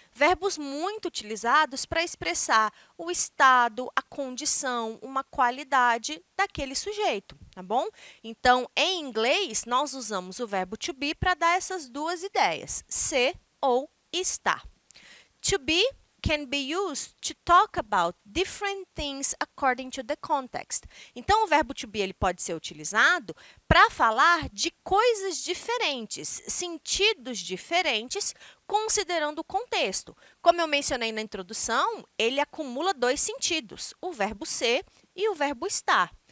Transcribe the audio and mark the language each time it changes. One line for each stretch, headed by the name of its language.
Portuguese: Verbos muito utilizados para expressar o estado, a condição, uma qualidade daquele sujeito, tá bom? Então, em inglês, nós usamos o verbo to be para dar essas duas ideias, ser ou estar.
English: To be can be used to talk about different things according to the context.
Portuguese: Então, o verbo to be ele pode ser utilizado para falar de coisas diferentes, sentidos diferentes, considerando o contexto. Como eu mencionei na introdução, ele acumula dois sentidos, o verbo ser e o verbo estar.